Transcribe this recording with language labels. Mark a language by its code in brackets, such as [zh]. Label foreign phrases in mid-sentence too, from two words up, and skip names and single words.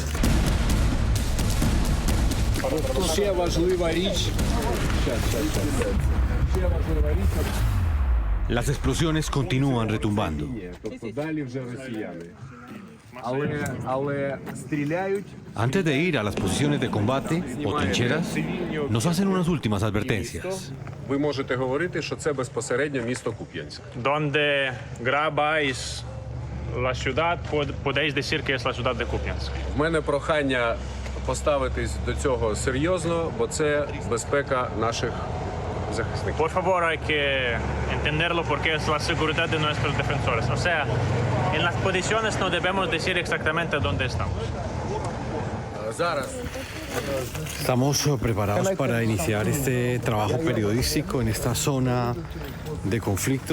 [es] Las explosiones continúan retumbando. Antes de ir a las posiciones de combate o trincheras, nos hacen unas últimas advertencias. [uk] Ви можете говорити, що це безпосередньо місто Куп'янськ. [es] Donde grabáis la ciudad, podéis decir que es la ciudad de Kupiansk. [uk] В мене прохання поставитись до цього серйозно, бо це безпека наших захисників. [es] Por favor, hay que entenderlo porque es la seguridad de nuestros defensores. O sea, en las posiciones no debemos decir exactamente dónde estamos. [uk] Зараз [es] Estamos preparados para iniciar este trabajo periodístico en esta zona de conflicto.